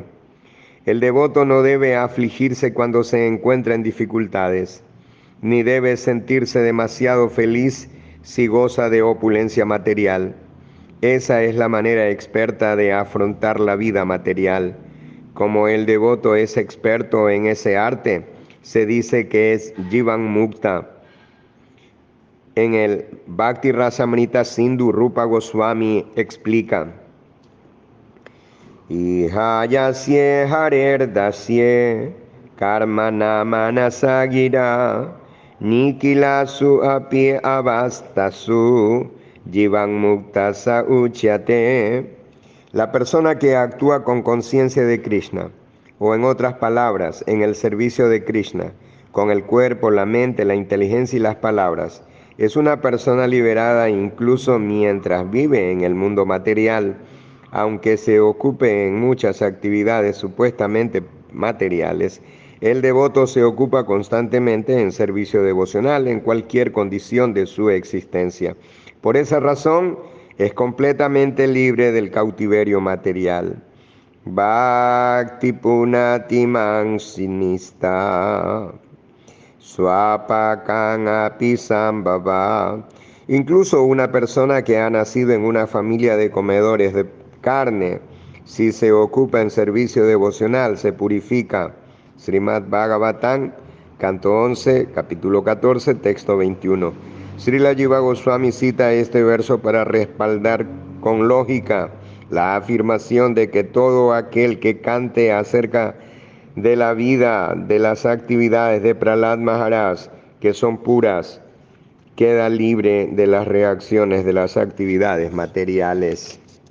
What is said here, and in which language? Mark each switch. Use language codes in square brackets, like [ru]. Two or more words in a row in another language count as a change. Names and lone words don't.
[es] El devoto no debe afligirse cuando se encuentra en dificultades, ni debe sentirse demasiado feliz si goza de opulencia material. Esa es la manera experta de afrontar la vida material. Como el devoto es experto en ese arte, se dice que es [sa] जीवन्मुक्त. [es] En el Bhakti Rasamrita Sindhu, Rupa Goswami explica: [sa] ईहा यस्य हरेर्दास्ये कर्मणा मनसा गिरा निखिलास्वपि अवस्थासु जीवन्मुक्तः स उच्यते. [es] La persona que actúa con conciencia de Krishna, o en otras palabras, en el servicio de Krishna, con el cuerpo, la mente, la inteligencia y las palabras, es una persona liberada incluso mientras vive en el mundo material, aunque se ocupe en muchas actividades supuestamente materiales. El devoto se ocupa constantemente en servicio devocional en cualquier condición de su existencia. Por esa razón, es completamente libre del cautiverio material. [sa] भक्तिः पुनाति मन्निष्ठा श्वपाकान् अपि सम्भवात्. [es] Incluso una persona que ha nacido en una familia de comedores de carne, si se ocupa en servicio devocional, se purifica. Srimad Bhagavatam, canto 11, capítulo 14, texto 21. Srila Jiva Goswami cita este verso para respaldar con lógica la afirmación de que todo aquel que cante acerca de la vida, de las actividades de Prahlad Maharaj, que son puras, queda libre de las reacciones de las actividades materiales.